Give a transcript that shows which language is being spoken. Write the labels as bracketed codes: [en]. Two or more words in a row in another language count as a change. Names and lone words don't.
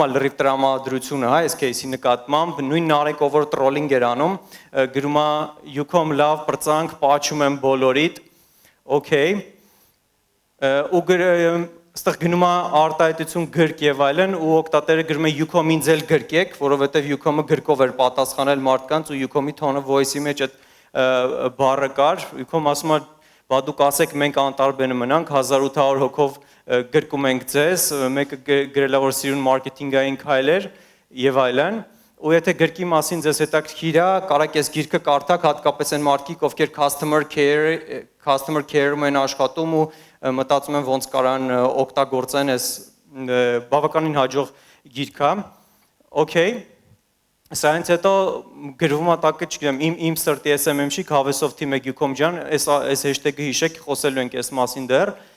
[hy] է լրիվ տրամադրությունը, հա, այս кейսի նկատմամբ, նույն Նարեկով որ տրոլինգ էր անում, գրում է Ucom լավ պրծանք, պատճում եմ բոլորիդ, okay, ու Այստեղ գնում է արտահայտություն գրք եւ այլն ու օգտատերը գրում է Ucom-ին ձել գրկեք, որովհետեւ Ucom-ը գրկով էր պատասխանել մարդկանց ու Ucom-ի [en] tone of voice-ի [hy] մեջ այդ բառը կար, Ucom ասում է բա դուք ասեք մենք անտարբեր մնանք 1800 հոգով գրկում ենք ձեզ, մեկը գրել է որ սիրուն մարքեթինգային քայլեր եւ այլն ու եթե գրքի մասին ձեզ հետաքրքիր է, կարաք այս գիրքը կարդաք, հատկապես այն մարդիկ, ովքեր [en] customer care-ում [hy] են աշխատում ու մտածում են ոնց կարան օգտագործեն այս բավականին հաջող գիրքը։ Okay։ Սրանից հետո գրվում է տակը, չգիտեմ, իմ սրտի SMM-շիկ հավեսով թիմեք Ucom ջան, այս hashtag-ը հիշեք, խոսելու ենք այս մասին դեռ։